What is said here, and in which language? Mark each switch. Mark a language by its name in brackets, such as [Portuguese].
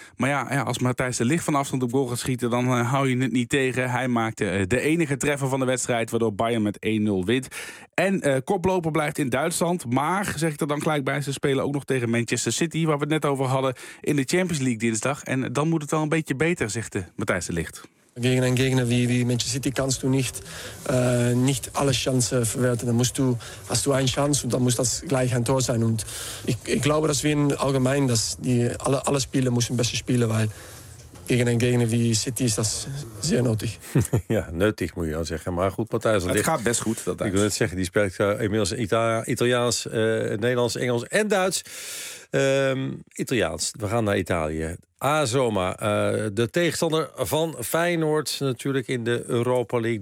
[Dutch] Maar ja, als Matthijs de Ligt van afstand op goal gaat schieten, dan hou je het niet tegen. Hij maakte de enige treffer van de wedstrijd, waardoor Bayern met 1-0 wint. En koploper blijft in Duitsland. Maar, zeg ik er dan gelijk bij, ze spelen ook nog tegen Manchester City, waar we het net over hadden, in de Champions League dinsdag. En dan moet het wel een beetje beter, zegt Matthijs de Ligt. [German] Gegen een gegner wie Manchester City kannst du nicht, nicht alle Chancen verwerten. Dann musst du, hast du eine Chance und dann muss das gleich ein Tor sein. Und ich glaube, dass wir in allgemein, dass die alle Spieler müssen besser spielen, weil gegen een gegner wie City [Dutch] is dat zeer nodig. Ja, nuttig moet je dan zeggen. Maar goed, Matthijs Het gaat best goed. Dat ik wil net zeggen, die spreekt inmiddels Italiaans, Nederlands, Engels en Duits. Italiaans, we gaan naar Italië. AS Roma, de tegenstander van Feyenoord natuurlijk in de Europa League.